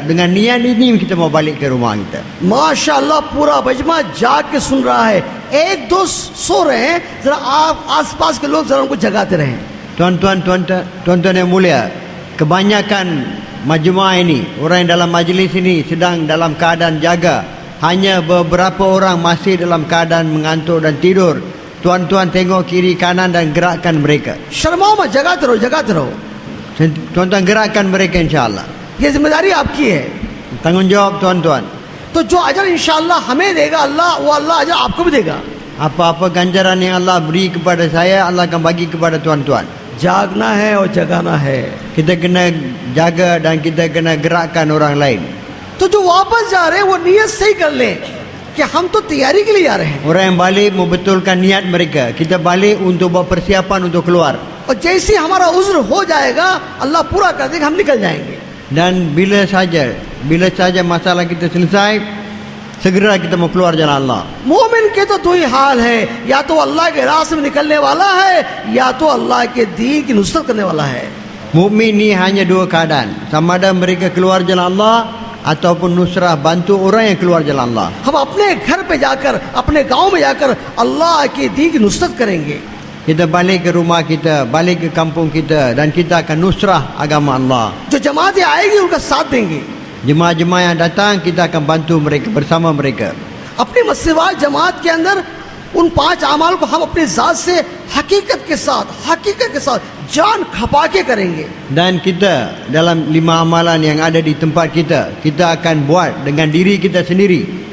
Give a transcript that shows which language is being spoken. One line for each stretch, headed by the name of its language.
Malay: Dengan niat ini kita mau balik ke rumah kita.
Hindi: माशाअल्लाह पूरा बजमा जाग के सुन रहा है। एक दो सो रहे हैं, जरा आप आसपास के लोग जरा उनको जगाते रहें।
Malay: Tuan-tuan yang mulia, kebanyakan majmua ini, orang yang dalam majlis ini sedang dalam keadaan jaga. hanya beberapa orang masih dalam keadaan mengantuk dan tidur. Tuan-tuan tengok kiri kanan dan gerakkan mereka.
Hindi: शर्माओ मत, जगाते रहो.
Malay: Tuan-tuan gerakkan mereka insya-Allah.
Hindi: ये जिम्मेदारी आपकी है.
Malay: Tanggungjawab tuan-tuan.
Hindi: तो जो अजर इंशाअल्लाह हमें देगा अल्लाह, वो अल्लाह अजर आपको भी देगा.
Malay: Apa-apa ganjaran yang Allah beri kepada saya, Allah akan bagi kepada tuan-tuan.
Hindi: जागना है और जगाना है.
Malay: Kita kena jaga dan kita kena gerakkan orang lain.
Hindi: तो जो वापस जा रहे हैं वो नियत सही कर लें कि हम तो तैयारी के लिए जा रहे हैं.
Malay: Orang yang balik membetulkan niat mereka. Kita balik untuk buat persiapan untuk keluar.
Hindi: और जैसे हमारा उज्र हो जाएगा अल्लाह पूरा कर देगा, हम निकल जाएंगे.
Malay: Dan bila saja masalah kita selesai, segera kita mau keluar jalan Allah.
Hindi: मोमिन के तो दो ही हाल है, या तो अल्लाह के रास्ते में निकलने वाला है या तो अल्लाह के दीन की नुसरत करने वाला है.
Malay: Mukmin ni hanya dua keadaan. Sama ada mereka keluar jalan Allah ataupun nusrah bantu orang yang keluar jalan Allah.
Hindi: हम अपने घर पे जाकर, अपने गांव में जाकर अल्लाह की दीन की नुसरत करेंगे.
Malay: Kita balik ke rumah kita, balik ke kampung kita dan kita akan nusrah agama Allah.
Hindi: जो जमातें आएगी उनका साथ देंगे.
Malay: Jemaah-jemaah yang datang kita akan bantu mereka, bersama mereka.
Hindi: अपनी मस्जिद जमात के अंदर उन 5 अमाल को हम अपनी जात से हकीकत के साथ जान खपा के करेंगे.
Malay: Dan kita dalam 5 amalan yang ada di tempat kita akan buat dengan diri kita sendiri.